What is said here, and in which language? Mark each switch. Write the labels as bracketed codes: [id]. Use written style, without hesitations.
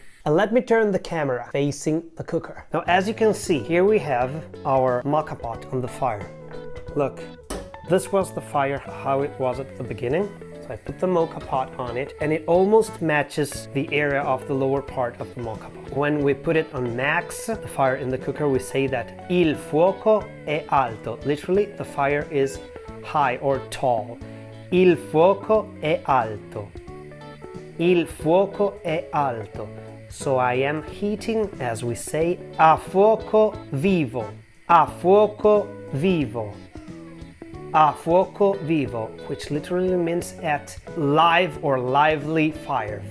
[en] And let me turn the camera facing the cooker. Now as you can see, here we have our Moka pot on the fire. Look, this was the fire how it was at the beginning. I put the Moka pot on it and it almost matches the area of the lower part of the Moka pot. When we put it on max, the fire in the cooker, we say that [it] il fuoco è alto. [en] Literally, the fire is high or tall. [it] Il fuoco è alto. Il fuoco è alto. [en] So I am heating, as we say, [it] a fuoco vivo. A fuoco vivo. A fuoco vivo, [en] which literally means at live or lively fire.